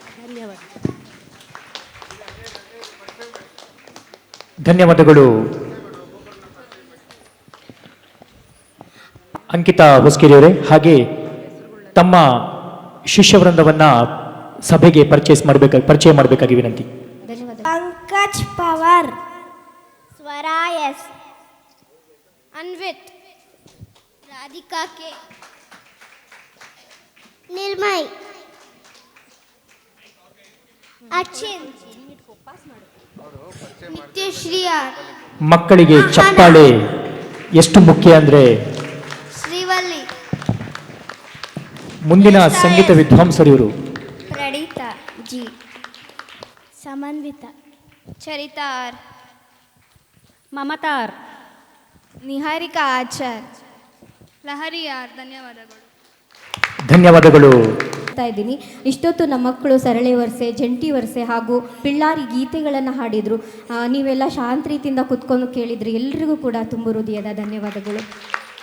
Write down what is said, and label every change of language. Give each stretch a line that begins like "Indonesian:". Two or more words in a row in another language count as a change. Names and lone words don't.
Kannada: ಧನ್ಯವಾದಗಳು ಅಂಕಿತಾ ಹೊಸ್ಕೇರಿಯವರೇ. ಹಾಗೆ ತಮ್ಮ ಶಿಷ್ಯವೃಂದವನ್ನ ಸಭೆಗೆ ಪರಿಚಯ ಮಾಡಬೇಕಾಗಿ ವಿನಂತಿ. ಧನ್ಯವಾದ. पंकज पवार, स्वरायस, अन्वित, राधिका के, निर्मय, अचिन, नित्यश्री आर, ಮಕ್ಕಳಿಗೆ ಚಪ್ಪಾಳೆ ಎಷ್ಟು ಮುಖ್ಯ ಅಂದ್ರೆ श्रीवल्ली, ಮುಂದಿನ ಸಂಗೀತ ವಿದ್ವಾಂಸರು ಇವರು. प्रणीता जी, समन्विता, चरितार, ಮಮತಾರ್, निहारिका आचार्य, ಲಹರಿ ಆರ್. ಧನ್ಯವಾದಗಳು. ಧನ್ಯವಾದಗಳು. ಇದ್ದೀನಿ. ಇಷ್ಟೊತ್ತು ನಮ್ಮ ಮಕ್ಕಳು ಸರಳೆ ವರ್ಸೆ, ಜಂಟಿ ವರ್ಸೆ ಹಾಗೂ ಪಿಳ್ಳಾರಿ ಗೀತೆಗಳನ್ನು ಹಾಡಿದರು. ನೀವೆಲ್ಲ ಶಾಂತ ರೀತಿಯಿಂದ ಕುತ್ಕೊಂಡು ಕೇಳಿದ್ರಿ. ಎಲ್ರಿಗೂ ಕೂಡ ತುಂಬ ಹೃದಯದ ಧನ್ಯವಾದಗಳು.